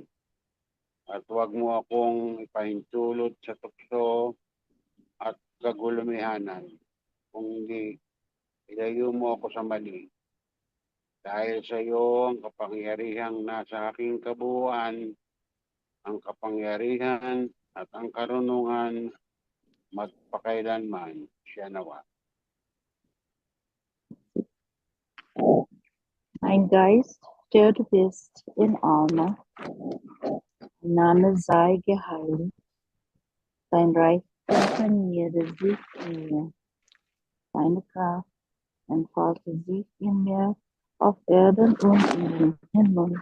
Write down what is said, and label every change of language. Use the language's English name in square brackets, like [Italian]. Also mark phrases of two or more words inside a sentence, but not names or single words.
[Filipino] At huwag mo akong ipahintulot sa tukso at kagulumihanan, kung hindi ilayo mo ako sa mali. Dahil sa iyo ang kapangyarihang nasa aking kabuuan, ang kapangyarihan at ang karunungan magpakailanman. Siya nawa. [German] Mein Geist, der du bist in Alma, dein Name sei geheiligt, dein Reich definiere sich in mir, deine Kraft entfalte sich in mir auf Erden und in den Himmel.